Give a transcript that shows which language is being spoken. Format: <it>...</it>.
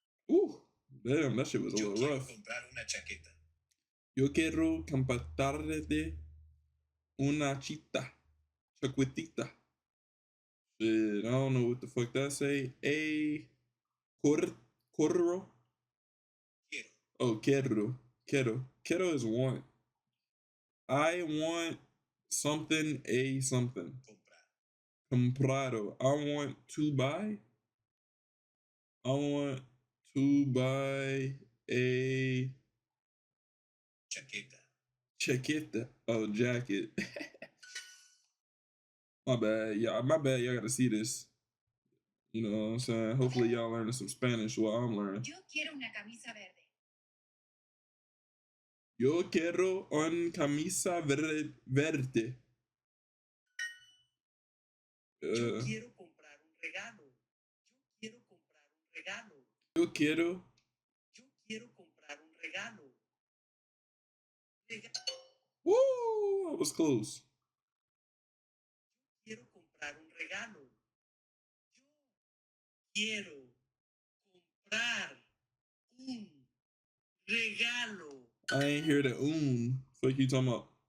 <en>Ooh, damn, that shit was a little rough.</en> <es>Comprar una chaqueta. Yo quiero comprarte una chaquetita.</es> <en>Shit, I don't know what the fuck that say. A corro.</en> <es>Quiero.</es> <en>Oh, quiero is want. I want something, a something.</en> <es>Comprar.</es> <en>Comprado. I want to buy. I want to buy a</en> <es>Chaqueta.</es> <en>chaqueta. Oh, jacket. My bad. Yeah, my bad. Y'all gotta see this. You know what I'm saying? Hopefully y'all learning some Spanish while I'm learning.</en> <es>Yo quiero una camisa verde. Yo quiero un camisa verde. Yo quiero comprar un regalo. Yo quiero comprar un regalo. Yo quiero. Yo quiero comprar un regalo.</es> <en>Woo! That was close.</en> <es>Yo quiero comprar un regalo. Yo quiero comprar un regalo.</es> <en>I ain't hear the Fuck you talking about?</en>